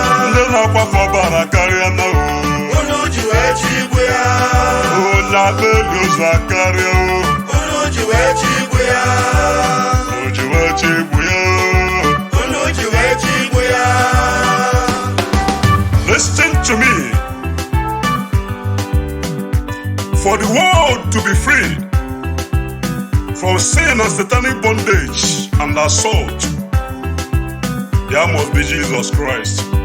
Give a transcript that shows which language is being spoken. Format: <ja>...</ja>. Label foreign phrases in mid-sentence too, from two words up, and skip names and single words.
<ig>Ndị na-akwafe ọbara akarịa na o. Unu ji wee ji igbu ya. Onye akpa elu ụzọ akarịa o. Unu ji wee ji igbu ya. O ji wee ji igbu ya o. Unu ji wee ji igbu ya.</ig> <en>Listen to me. For the world to be free from sin and satanic bondage and assault, there must be Jesus Christ.</en>